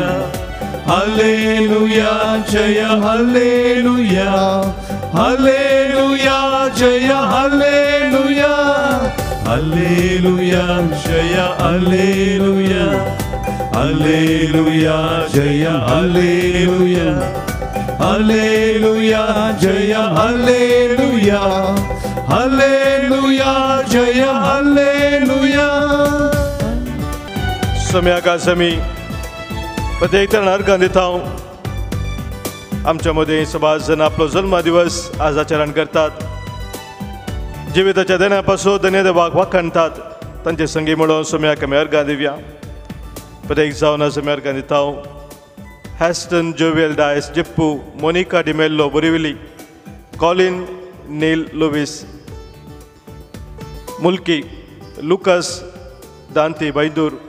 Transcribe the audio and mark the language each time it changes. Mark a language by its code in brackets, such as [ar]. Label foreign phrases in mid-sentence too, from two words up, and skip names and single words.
[kn] ಹಲ್ಲೆಲೂಯಾ ಜಯ ಹಲ್ಲೆಲೂಯಾ ಹಲ್ಲೆಲೂಯಾ ಜಯ ಹಲ್ಲೆಲೂಯಾ ಹಲ್ಲೆಲೂಯಾ ಜಯ ಹಲ್ಲೆಲೂಯಾ ಹಲ್ಲೆಲೂಯಾ ಜಯ ಹಲ್ಲೆಲೂಯಾ ಹಲ್ಲೆಲೂಯಾ ಜಯ ಹಲ್ಲೆಲೂಯಾ ಹಲ್ಲೆಲೂಯಾ ಜಯ ಹಲ್ಲೆಲೂಯಾ [kok] सम्याकास आमी प्रत्येक तरान अर्गां दिता आमच्या मदीं सबाज जण आपलो जल्मा दिवस आज आचरण करतात जिविताच्या देण्या पासून धन्यदेवाक वाखणतात तांचे संगी म्हणून सम्याक आमी अर्गां दिवया प्रत्येक जावन आज आमी अर्गां दिता हॅस्टन जोवेल डायस जिप्पू मोनिका डिमेल्लो बोरिविली कॉलिन नील लुविस मुल्की लुकस दांती बैदूर